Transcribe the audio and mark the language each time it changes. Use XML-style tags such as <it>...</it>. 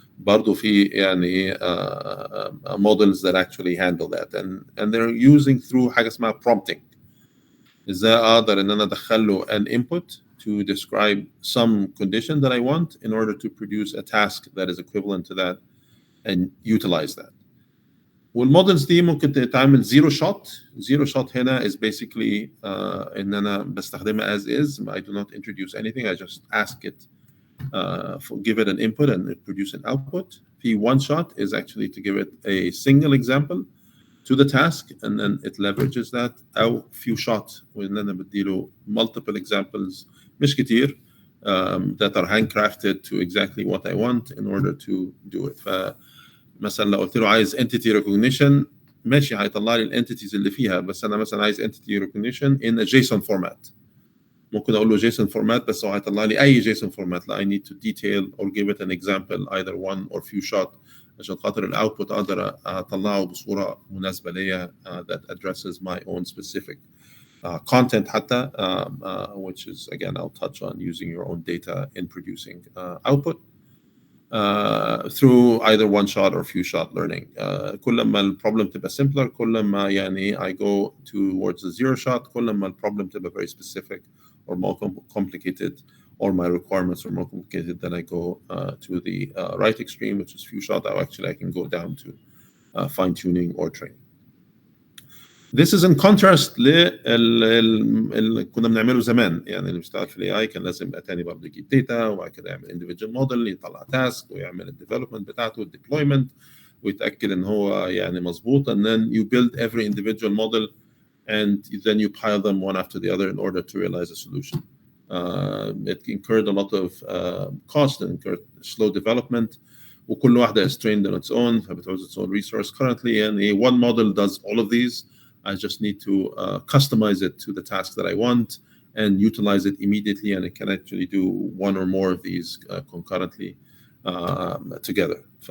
<en>برضو في models that actually handle that, and they're using through</en> <ar>حاجة اسمها</ar> <en>prompting.</en> <ar>إزاي أقدر إن أنا أدخل له</ar> <en>an input to describe some condition that I want in order to produce a task that is equivalent to that and utilize that.</en> <ar>والمودلز دي ممكن تتعمل zero shot هنا</ar> <en>is basically</en> <ar>إن أنا بستخدمها as is.</ar> <en>I do not introduce anything. I just ask it, give it an input and it produce an output. The one shot is actually to give it a single example to the task, and then it leverages that. أو few shot</en> <ar>وإن أنا بديله</ar> <en>multiple examples</en> <ar>مش كتير</ar> <en>that are handcrafted to exactly what I want in order to do it.</en> <ar>فمثلا لو قلت له عايز entity recognition ماشي هيطلع لي الانتيتيز اللي فيها، بس انا مثلا عايز</ar> <en>entity recognition in a JSON format.</en> <ar>ممكن اقول له JSON format بس هو هيطلع لي اي JSON format.</ar> <en>لا I need to detail or give it an example either one or few shot</en> <ar>عشان خاطر الاوتبوت اقدر اطلعه بصوره مناسبه ليا</ar> <en>that addresses my own specific content حتى which is again I'll touch on using your own data in producing output through either one shot or few shot learning.</en> <ar>كل ما البروبلم تبقى</ar> <en>simpler كل ما يعني I go towards the zero shot كل ما البروبلم تبقى very specific or more complicated or my requirements are more complicated, then I go to the right extreme, which is few shot, or actually I can go down to fine tuning or training. This is in contrast</en> <ar>اللي كنا بنعمله زمان. يعني اللي بيشتغل في الاي اي كان لازم يبقى تاني برضه يجيب داتا وبعد كده يعمل individual model يطلع تاسك ويعمل الديفلوبمنت بتاعته الديبلويمنت ويتاكد ان هو يعني مظبوط,</ar> <en>and then you build every individual model and then you pile them one after the other in order to realize a solution. It incurred a lot of cost and incurred slow development. وكل واحدة is trained on its own, has its own resource currently, and one model does all of these. I just need to customize it to the task that I want and utilize it immediately, and it can actually do one or more of these concurrently together.</en>